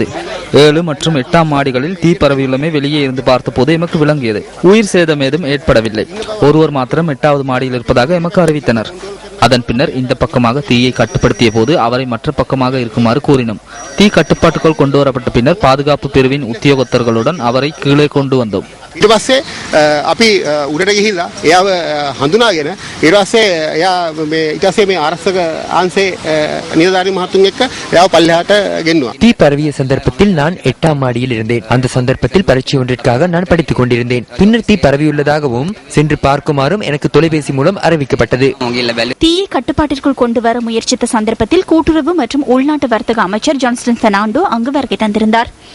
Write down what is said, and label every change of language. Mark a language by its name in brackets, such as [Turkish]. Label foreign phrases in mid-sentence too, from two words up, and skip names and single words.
[Tamil] 7 மற்றும் 8ஆம் மாடிகளில் தீ பரவியுள்ளமை வெளியே இருந்து பார்த்தபோது எமக்கு விளங்கியது. உயிர் சேதம் ஏதும் ஏற்படவில்லை. ஒருவர் மாத்திரம் 8வது மாடியில் இருப்பதாக எமக்கு அறிவித்தனர். அதன் பின்னர் இந்த பக்கமாக தீயை கட்டுப்படுத்திய போது அவரை மற்ற பக்கமாக இருக்குமாறு கூறினோம். தீ கட்டுப்பாட்டுக்குள் கொண்டு வரப்பட்ட பின்னர் பாதுகாப்பு பிரிவின் உத்தியோகத்தர்களுடன் அவரை கீழே கொண்டு வந்தோம். [Sinhala] ඊට පස්සේ අපි උඩට ගිහිල්ලා එයාව හඳුනාගෙන ඊට පස්සේ එයා මේ ආරක්ෂක අංශේ නිලධාරී මහතුන් එක්ක එයාව පල්ලෙහාට ගෙන්නුවා. [Tamil] தீ பரவிய சந்தர்ப்பத்தில் நான் 8ஆம் மாடியில் இருந்தேன். அந்த சந்தர்ப்பத்தில் பரீட்சை ஒன்றிற்காக நான் படித்துக் கொண்டிருந்தேன். பின்னர் தீ பரவியுள்ளதாகவும் சென்று பார்க்குமாறும் எனக்கு தொலைபேசி மூலம் அறிவிக்கப்பட்டது. தீயை கட்டுப்பாட்டிற்குள் கொண்டு வர முயற்சித்த சந்தர்ப்பத்தில் கூட்டுறவு மற்றும் உள்நாட்டு வர்த்தக அமைச்சர் ஜான்ஸ்டன் பெர்னாண்டோ அங்கு வருகை தந்திருந்தார்.